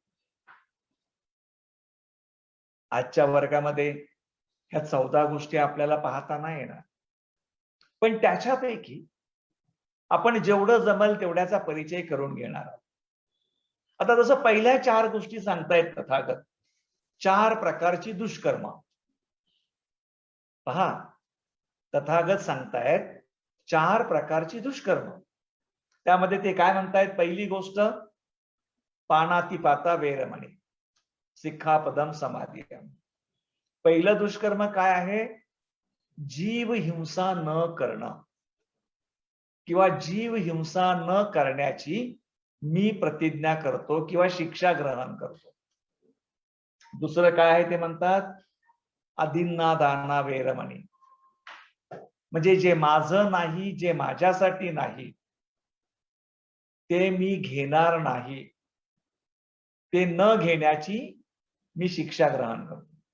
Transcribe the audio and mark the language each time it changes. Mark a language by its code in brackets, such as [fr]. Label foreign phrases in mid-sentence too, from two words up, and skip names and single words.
[mr] आजच्या वर्गामध्ये ह्या 14 गोष्टी आपल्याला पाहता नाही येणार, पण त्याच्यापैकी आपण जेवढं जमल तेवढ्याचा परिचय करून घेणार आहोत. आता जसं पहिल्या 4 गोष्टी सांगतायत तथागत, 4 प्रकारची दुष्कर्म. पहा, तथागत सांगतायत 4 प्रकारची दुष्कर्म. त्यामध्ये ते काय म्हणतायत? पहिली गोष्ट, [pi] पानातिपाता वेरमणी, सिक्खापदम समाधियम. [mr] पहिलं दुष्कर्म काय आहे? जीव हिंसा न करणं किंवा जीव हिंसा न करण्याची मी प्रतिज्ञा करतो किंवा शिक्षा ग्रहण करतो. दुसरं काय आहे ते म्हणतात, [pi] अदिन्ना दाना वेरमणी, [mr] म्हणजे जे माझं नाही, जे माझ्यासाठी नाही, ते मी घेणार नाही, ते न घेण्याची मी शिक्षा ग्रहण करतो.